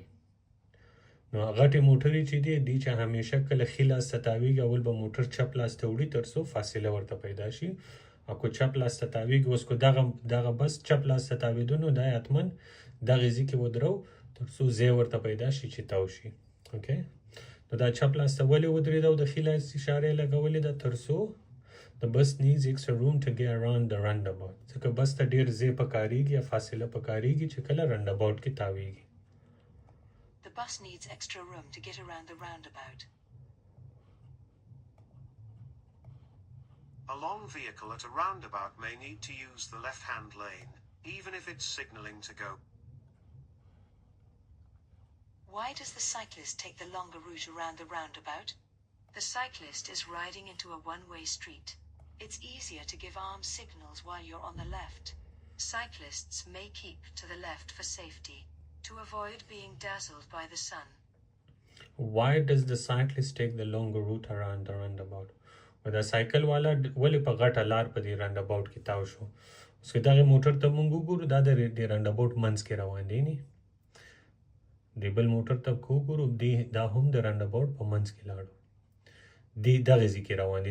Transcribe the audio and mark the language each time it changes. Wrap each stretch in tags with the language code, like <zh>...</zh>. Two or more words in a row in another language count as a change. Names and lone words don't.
<ps>نو غټې موټرې چې دی چې همیشه کله ښي لاس ته تاویږي اول به موټر چپ لاس ته وړي تر څو فاصله ورته پیدا شي او که چپ لاس ته تاویږي اوس که دغه بس چپ لاس ته تاوېدو نو دا حتما دغې ځای کې ودرو تر څو ځای ورته پیدا شي چې تاو شي. اوکې نو دا چپ لاس ته ولې ودرېده او د ښي لاس اشارې لګولې ده تر څو</ps> <en>the bus needs extra room to get around the roundabout.</en> <ps>ځکه بس ته ډېر ځای پکارېږي یا فاصله پکارېږي چې کله رنډاباوټ کې تاویږي.</ps> <en>The bus needs extra room to get around the roundabout. A long vehicle at a roundabout may need to use the left-hand lane, even if it's signaling to go. Why does the cyclist take the longer route around the roundabout? The cyclist is riding into a one-way street. It's easier to give arm signals while you're on the left. Cyclists may keep to the left for safety, to avoid being dazzled by the sun. Why does the cyclist take the longer route around the roundabout?</en> <ps>دا سایکل والا ولې په غټه لار په دې رنډاباوټ کې تاو شو؟ اوس که دغې موټر ته موږ وګورو دا د رنډاباوټ منځ کې روان دی د بل موټر ته که وګورو دا هم د رنډاباوټ په منځ کې لاړو دغې ځای کې روان دي.</ps>